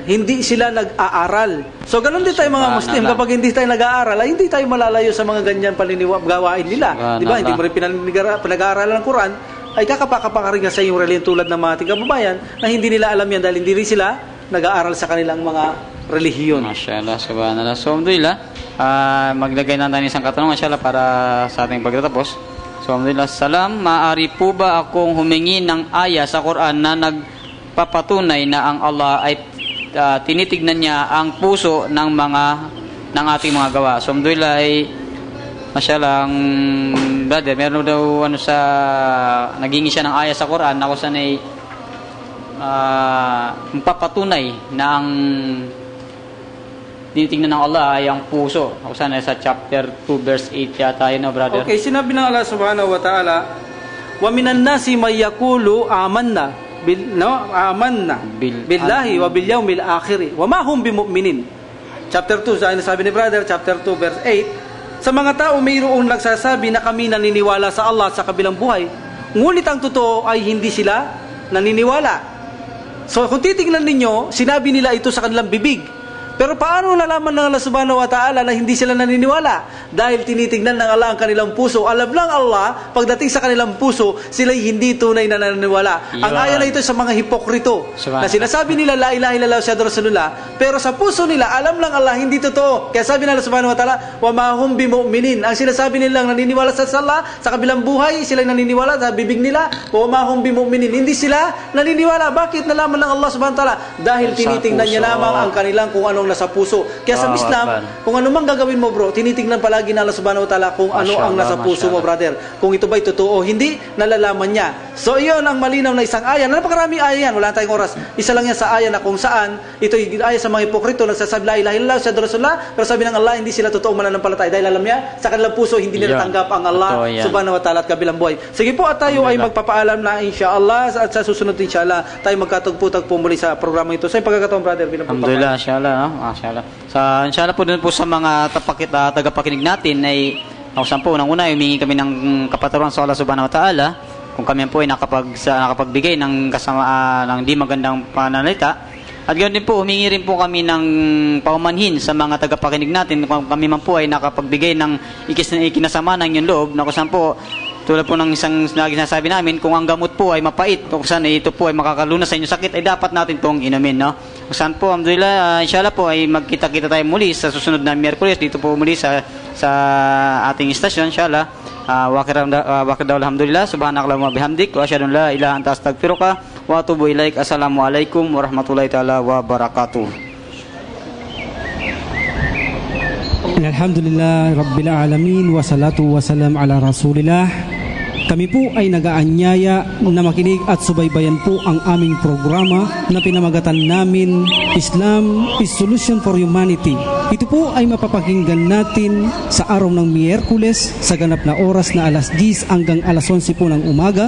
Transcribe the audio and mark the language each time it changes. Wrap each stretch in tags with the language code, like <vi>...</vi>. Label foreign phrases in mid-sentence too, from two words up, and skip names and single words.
<tl>Hindi sila nag-aaral. So, ganun din tayo mga Muslim. Kapag hindi tayo nag-aaral, ay hindi tayo malalayo sa mga ganyan gawain nila. Di ba? Hindi mo rin pinag-aaralan ng Quran, ay kakapaka-rin nga sa iyong reliyon tulad ng mga ating kababayan na hindi nila alam yan dahil hindi rin sila nag-aaral sa kanilang mga relihiyon.</tl> <ar>ما شاء الله، سبحان الله.</ar> <tl>So, alhamdulillah, maglagay na tayo isang katanungan, inshallah, para sa ating pagtatapos. So,</tl> <ar>الحمد لله، سلام,</ar> <tl>maaari po ba akong humingi ng aya sa Quran na nagpapatunay na ang Allah ay tinitignan niya ang puso ng ating mga gawa? So, alhamdulillah, ay masyaallah, brother, meron daw naghingi siya ng aya sa Quran na kung saan ay papatunay na ang tinitingnan ng Allah ay ang puso. Ako sana sa chapter 2 verse 8 yata yun, brother. Okay, sinabi ng Allah</tl> <ar>سبحانه وتعالى, ومن الناس من يقول آمنا بالله وباليوم الآخر وما هم بمؤمنين.</ar> <tl>Chapter 2, sabi ni brother, chapter 2 verse 8, sa mga tao mayroong nagsasabi na kami naniniwala sa Allah sa kabilang buhay, ngunit ang totoo ay hindi sila naniniwala. So kung titingnan ninyo, sinabi nila ito sa kanilang bibig. Pero paano nalaman ng Allah</tl> <ar>سبحانه وتعالى</ar> <tl>na hindi sila naniniwala? Dahil tinitingnan ng Allah ang kanilang puso. Alam lang Allah, pagdating sa kanilang puso, sila'y hindi tunay na naniniwala. Ang aya na ito sa mga hipokrito. Na sinasabi nila,</tl> <ar>لا إله إلا الله شهادة رسول الله.</ar> <tl>Pero sa puso nila, alam lang Allah, hindi totoo. Kaya sabi ng Allah</tl> <ar>سبحانه وتعالى, وما هم بمؤمنين.</ar> <tl>Ang sinasabi nilang naniniwala sa Allah, sa kabilang buhay, sila'y naniniwala sa bibig nila,</tl> <ar>وما هم بمؤمنين.</ar> <tl>Hindi sila naniniwala. Bakit nalaman ng Allah</tl> <ar>سبحانه وتعالى?</ar> <tl>Dahil tinitingnan niya lamang ang kanilang kung anong nasa puso. Kaya sa Islam, kung ano mang gagawin mo, bro, tinitingnan palagi na Allah</tl> <ar>سبحانه وتعالى</ar> <tl>kung ano ang nasa puso mo, brother. Kung ito ba'y totoo o hindi, nalalaman niya. So, iyon ang malinaw na isang aya. Napakaraming aya yan. Wala tayong oras. Isa lang yan sa aya na kung saan ito'y aya sa mga hipokrito, nagsasabi,</tl> <ar>لا إله إلا الله، شهادة رسول الله,</ar> <tl>pero sabi ng Allah, hindi sila totoong mananampalataya. Dahil alam niya, sa kanilang puso, hindi nila tanggap ang Allah</tl> <ar>سبحانه وتعالى</ar> <tl>at kabilang buhay. Sige po, at tayo ay magpapaalam na insyaAllah, at sa susunod insyaAllah, tayo magkatagpo-tagpo muli sa programa ito. Sa pagkakataon, brother, alhamdulillah, insyaAllah. InsyaAllah po din po sa mga tagapakinig natin ay saan po, unang-una, humingi kami ng kapatawaran sa Allah</tl> <ar>سبحانه وتعالى</ar> <tl>kung kami po ay nakapagbigay ng kasama ng di magandang pananalita. At ganoon din po, humingi rin po kami ng paumanhin sa mga tagapakinig natin kung kami man po ay nakapagbigay ng ikinasama ng inyong loob na kung saan po, tulad po ng isang sinasabi namin, kung ang gamot po ay mapait, kung saan ito po ay makakalunas sa inyong sakit, ay dapat natin pong inumin, no? Kung saan po, alhamdulillah, inshallah po, ay magkita-kita tayo muli sa susunod na Miyerkules, dito po muli sa ating istasyon, inshallah. Wakir daw,</tl> <ar>الحمد لله، سبحانك اللهم وبحمدك، وأشهد أن لا إله أنت أستغفرك وأتوب إليك. السلام عليكم ورحمة الله تعالى وبركاته. الحمد لله رب العالمين والصلاة والسلام على رسول الله.</ar> <tl>Kami po ay nagaanyaya na makinig at subaybayan po ang aming programa na pinamagatan namin Islam is Solution for Humanity. Ito po ay mapapakinggan natin sa araw ng Miyerkules sa ganap na oras na alas 10 hanggang alas 11 po ng umaga.</tl>